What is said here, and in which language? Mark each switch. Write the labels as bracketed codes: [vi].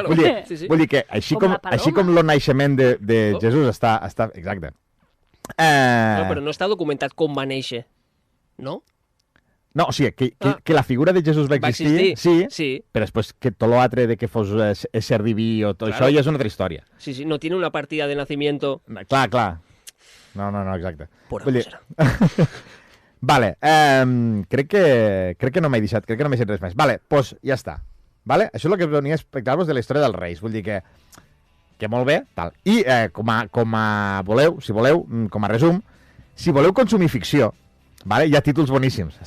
[ca] Vull dir que així com el naixement de Jesús està... Exacte. No, però no està documentat com va néixer, no? No, o sigui, que la figura de Jesús va existir, sí, però després que tot l'altre de que fos ésser diví o tot això ja és una altra història. [es] Sí, no tiene una partida de nacimiento. [ca] Clar. No, exacte. [es] Por algo serà. [ca] Vale, crec que no m'he deixat res més. Vale, doncs ja està. Vale? Això és el que venia a explicar-vos de la història dels Reis. Vull dir que molt bé, tal. I com a voleu, si voleu, com a resum, si voleu consumir ficció, vale? Hi ha títols boníssims.